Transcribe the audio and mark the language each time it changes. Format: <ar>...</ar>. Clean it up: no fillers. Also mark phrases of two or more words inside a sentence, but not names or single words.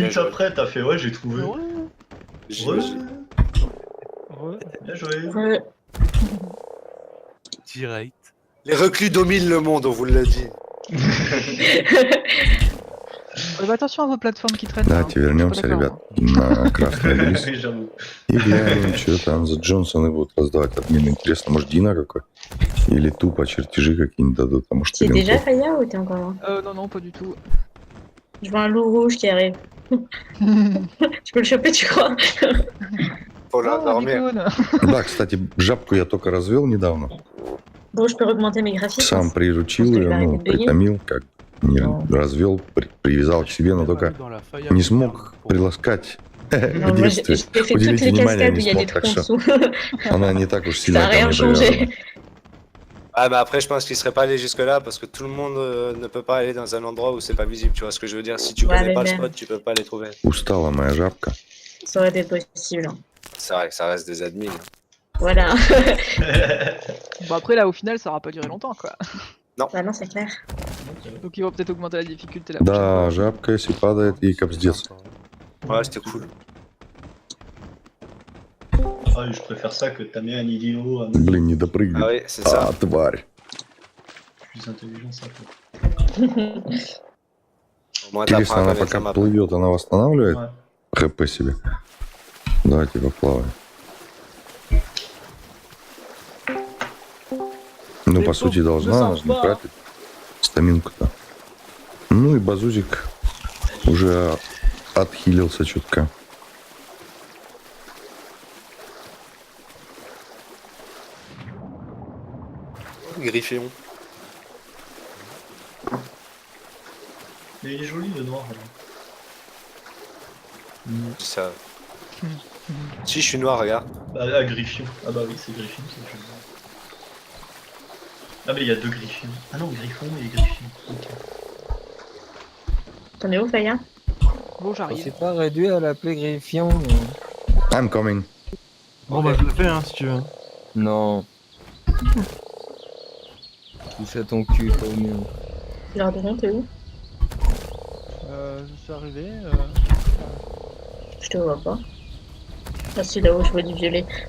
<fr>minutes joué. après, t'as fait ouais, j'ai trouvé. Ouais, bien joué. Ouais. Direct. Les reclus dominent le monde, on vous l'a dit. Bah, attention à vos plateformes qui traînent. hein.</fr> <ru>Давайте вернемся,</ru> <fr>Je suis pas</fr> <ru>ребят,</ru> <fr>d'accord,</fr> <ru>на красный обелиск.</ru> <fr>Oui, j'avoue.</fr> <ru>И глянем, что там за Джонсоны будут раздавать. Админ, интересно, может, Дина какой? Или тупо чертежи какие-нибудь дадут, а может,</ru> <fr>C'est déjà</fr> <ru>линков.</ru> <fr>Faya ou t'es encore là? Non, non, pas du tout. Je vois un loup rouge qui arrive. Tu peux le choper, tu crois? Faut Oh, l'endormir. l'icône.</fr> <ru>Да, кстати, жабку я только развел недавно.</ru> <fr>Bon, je peux augmenter mes graphismes.</fr> <ru>Сам приручил</ru> <fr>Parce que</fr> <ru>ее,</ru> <fr>je vais</fr> <ru>ну,</ru> <fr>arrêter de bugger.</fr> <ru>притомил, как не Ну. развел, привязал к себе, но только</ru> <fr>Dans la faille</fr> <ru>не</ru> <fr>à</fr> <ru>смог</ru> <fr>faire pour-</fr> <ru>приласкать</ru> <fr>Non,</fr> <ru>в</ru> <fr>moi, j'ai</fr> <ru>детстве.</ru> <fr>j'ai fait toutes</fr> <ru>Уделить</ru> <fr>les</fr> <ru>внимание</ru> <fr>cascades où</fr> <ru>не</ru> <fr>il y a des</fr> <ru>смог, так</ru> <fr>troncs</fr> <ru>что</ru> <fr>dessous.</fr> <ru>она не так уж</ru> <fr>Ça</fr> <ru>сильно</ru> <fr>a</fr> <ru>ко</ru> <fr>rien</fr> <ru>мне привязана.</ru> <fr>changé. Ah, mais après, je pense qu'il serait pas allé jusque-là parce que tout le monde ne peut pas aller dans un endroit où c'est pas visible. Tu vois ce que je veux dire? Si tu Ouais, connais mais pas le même. spot, tu peux pas les trouver.</fr> <ru>Устала моя жабка.</ru> <fr>Ça aurait été possible. hein. C'est vrai que ça reste des admins. Voilà. Bon, après, là, au final, ça aura pas duré longtemps, quoi. Bah non, c'est clair. Donc, ils vont peut-être augmenter la difficulté la prochaine</fr> <ru>Да,</ru> <fr>fois.</fr> <ru>жабка, если падает, ей капздец.</ru> <fr>Ouais, c'était cool. Ah, je préfère ça que t'as mis un idiot un</fr> <ru>Блин, не</ru> <fr>Ah</fr> <ru>допрыгнет.</ru> <fr>oui, c'est ça.</fr> <ru>А, тварь.</ru> <fr>plus intelligent, ça peut. Au moins,</fr> <ru>Интересно,</ru> <fr>t'apprends à</fr> <ru>она</ru> <fr>connaître la</fr> <ru>пока</ru> <fr>map.</fr> <ru>плывет, она восстанавливает</ru> <fr>Ouais.</fr> <ru>ХП себе? Давайте поплаваем. Ну, по сути, должна, она же не тратит стаминку-то. Ну и базузик уже отхилился чутка.</ru> <fr>Griffion. Mais il est joli le noir. Là. C'est ça. Si, je suis noir, regarde. Ah, Griffion. Ah bah oui, c'est Griffion, c'est joli. Ah mais il y a deux Griffions. Ah non, Griffon et Griffion. Ok. T'en es où, Faya? Bon, On j'arrive. s'est pas réduit à l'appeler Griffion.</fr> <en>I'm coming.</en> <fr>Bon, bah, je le fais, hein, si tu veux. Non. Touche à ton cul, pas au mien. Lardon, t'es où? Je suis arrivé. Je te vois pas. Ah, c'est là où je vois du violet.</fr>